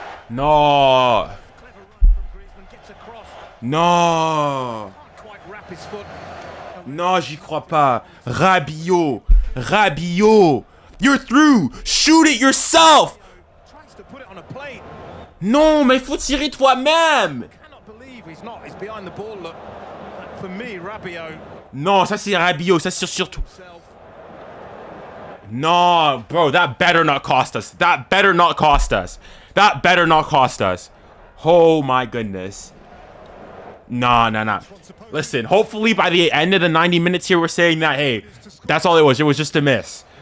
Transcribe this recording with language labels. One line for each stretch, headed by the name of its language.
English: No! Clever run from Griezmann, gets across. No! Can't quite wrap his foot.
French: Non, j'y crois pas. Rabiot! Rabiot!
English: You're through! Shoot it yourself! Tries to put it on a plate.
French: Non, mais faut tirer toi-même!
English: Cannot believe he's not. He's behind the ball. Look, for me, Rabiot.
French: Non, ça c'est Rabiot, ça c'est surtout...
English: No, bro, that better not cost us. That better not cost us. That better not cost us. Oh my goodness. Nah. Listen, hopefully by the end of the 90 minutes here, we're saying that, hey, that's all it was. It was just a miss.